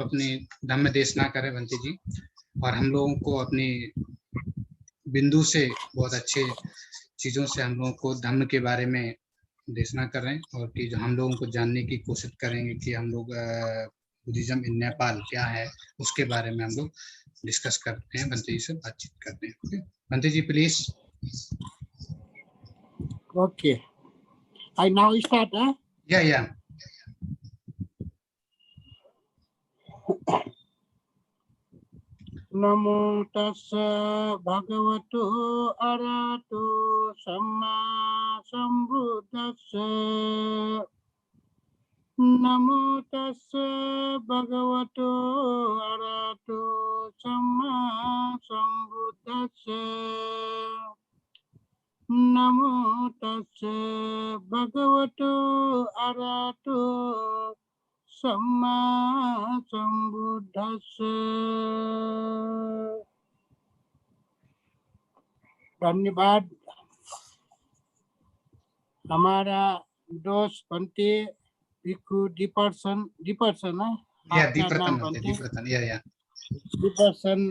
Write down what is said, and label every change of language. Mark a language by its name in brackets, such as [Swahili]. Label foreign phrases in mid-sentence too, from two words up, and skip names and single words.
[Hindi] अपनी धम्म देशना करें भंते जी, और हम लोगों को अपनी बिंदु से बहुत अच्छे चीजों से हम लोगों को धम्म के बारे में देशना करें, और कि जो हम लोगों को जानने की कोशिश करेंगे कि हम लोग [English] Buddhism in Nepal [Hindi] क्या है, उसके बारे में हम लोग डिस्कस करते हैं, भंते जी से बातचीत करते हैं। ओके भंते जी प्लीज। [English] Okay. I now start, huh? या [Pali] नमो तस्स भगवतो अरहतो सम्मा सम्बुद्धस्स। नमो तस्स भगवतो अरहतो सम्मा सम्बुद्धस्स। नमो तस्स भगवतो अरहतो सम्मा सम्बुद्धस्स। [Hindi] धन्यवाद। हमारा दोस्त बनते भिक्खु दीपर्सन है आपका नाम बनते दीपर्सन